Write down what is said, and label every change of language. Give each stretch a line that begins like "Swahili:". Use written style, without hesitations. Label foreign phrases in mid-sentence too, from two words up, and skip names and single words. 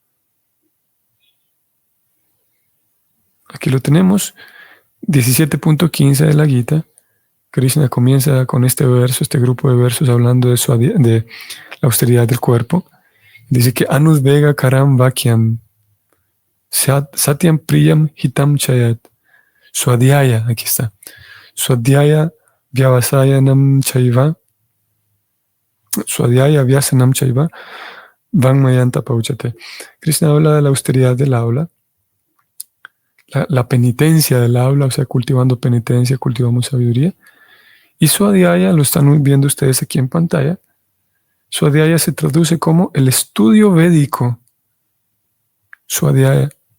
Spanish: Aquí lo tenemos, 17.15 de la Gita. Krishna comienza con este verso, este grupo de versos hablando de la austeridad del cuerpo. Dice que
Sanskrit: Anudvega Karam Vakyam Satyam Priyam Hitam Chayat Swadhyaya,
Spanish: aquí está.
Sanskrit: Swadhyaya Vyavasayanam Chaiva Swadhyaya Vyasanam Chaiva Vangmayanta Pauchate.
Spanish: Krishna habla de la austeridad del habla, la penitencia del habla, o sea, cultivando penitencia, cultivamos sabiduría. Y Swadhyaya, lo están viendo ustedes aquí en pantalla, Swadhyaya se traduce como el estudio védico. Swadhyaya.